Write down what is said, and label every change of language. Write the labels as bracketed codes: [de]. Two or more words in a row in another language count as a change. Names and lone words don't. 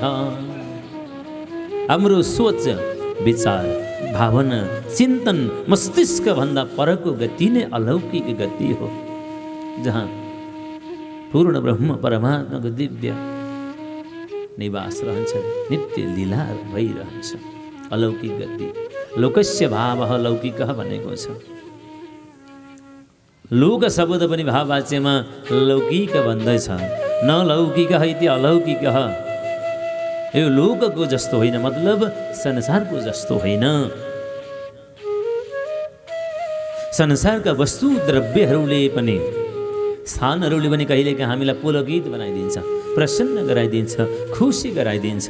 [ne] हाम्रो सोच, विचार, भावना, चिन्तन, मस्तिष्क भन्दा परको गति नै अलौकिक गति हो, जहाँ पूर्ण ब्रह्म परमात्माको दिव्य निवास रहन्छ, नित्य लीला भइरहन्छ। अलौकिक गति। [sa] लोकस्य भावः लौकिकः [ne] भनेको छ। लोक शब्द पनि भाववाच्यमा लौकिक भन्दैछ। [sa] न लौकिकः इति अलौकिकः। [ne] यो लोकको जस्तो होइन, मतलब संसारको जस्तो होइन। संसारका वस्तु द्रव्यहरूले पनि स्थानहरूले पनि कहिलेकाहीँ हामीलाई पुलकित बनाइदिन्छ, प्रसन्न गराइदिन्छ, खुसी गराइदिन्छ।